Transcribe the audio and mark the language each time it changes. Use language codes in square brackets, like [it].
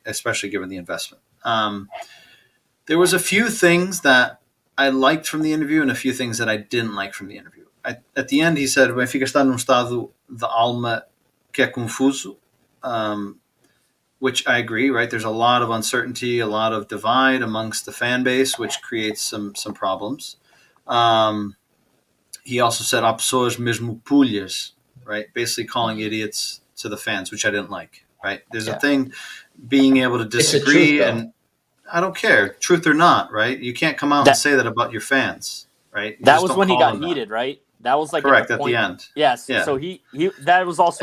[en] Especially given the investment. There was a few things that I liked from the interview and a few things that I didn't like from the interview. At the end, he said, [pt] Benfica está num estado de alma que é confuso, [en] which I agree, right? There's a lot of uncertainty, a lot of divide amongst the fan base, which creates some problems. He also said, [pt] há pessoas mesmo pulhas, [en] right? Basically calling idiots to the fans, which I didn't like, right? There's a thing, being able to disagree, and I don't care, truth or not, right? You can't come out and say that about your fans, right? That was when he got heated, right? That was like correct at the end. Yes. Yeah. So he that was also.